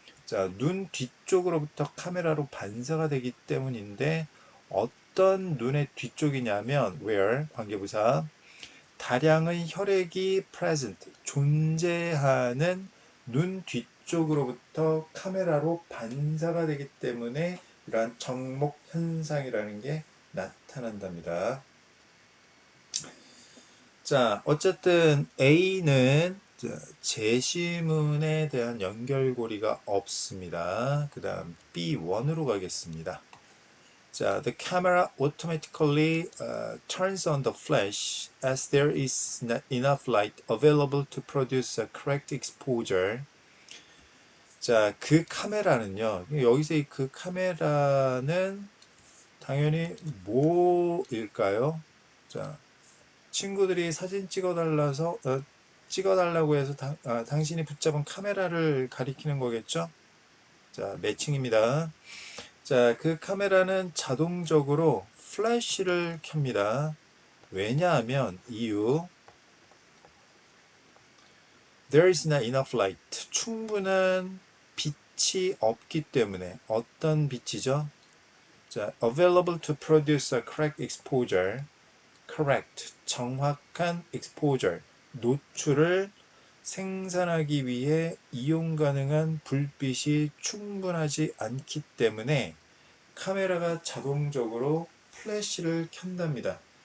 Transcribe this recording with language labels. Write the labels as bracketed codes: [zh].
[ko] 자, 눈 뒤쪽으로부터 카메라로 반사가 되기 때문인데 어떤 눈의 뒤쪽이냐면 where 관계부사 다량의 혈액이 present 존재하는 눈 뒤쪽으로부터 카메라로 반사가 되기 때문에 이러한 정목 현상이라는 게 나타난답니다. 자, 어쨌든 A는 제시문에 대한 연결고리가 없습니다. 그 다음 B1으로 가겠습니다. [en] 자, the camera automatically turns on the flash as there is not enough light available to produce a correct exposure. [ko] 자, 그 카메라는요. 여기서 그 카메라는 당연히 뭐일까요? 자, 친구들이 사진 찍어달라고 해서 당신이 붙잡은 카메라를 가리키는 거겠죠? 자, 매칭입니다. 자, 그 카메라는 자동적으로 플래시를 켭니다. [en] 왜냐하면 이유 there is not enough light. [ko] 충분한 빛이 없기 때문에 어떤 빛이죠? [en] 자, available to produce a correct exposure. [ko] correct, 정확한 exposure, 노출을 생산하기 위해 이용 가능한 불빛이 충분하지 않기 때문에 카메라가 자동적으로 플래시를 켠답니다.